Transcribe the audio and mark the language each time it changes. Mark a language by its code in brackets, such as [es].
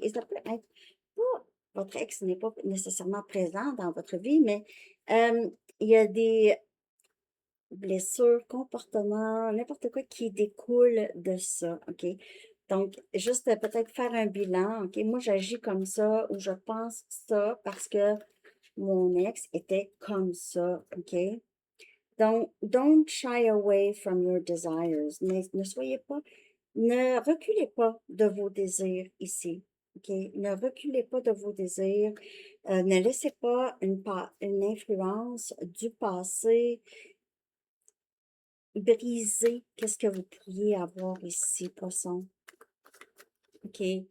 [fr] Et ça peut être pas, votre ex n'est pas nécessairement présent dans votre vie, mais il y a des blessures, comportements, n'importe quoi qui découle de ça, OK? Donc, juste peut-être faire un bilan, OK? Moi, j'agis comme ça ou je pense ça parce que mon ex était comme ça, OK? [en] Donc, don't shy away from your desires. [fr] Ne soyez pas, ne reculez pas de vos désirs ici. OK? Ne reculez pas de vos désirs. Ne laissez pas une influence du passé briser qu'est-ce que vous pourriez avoir ici, poisson. OK?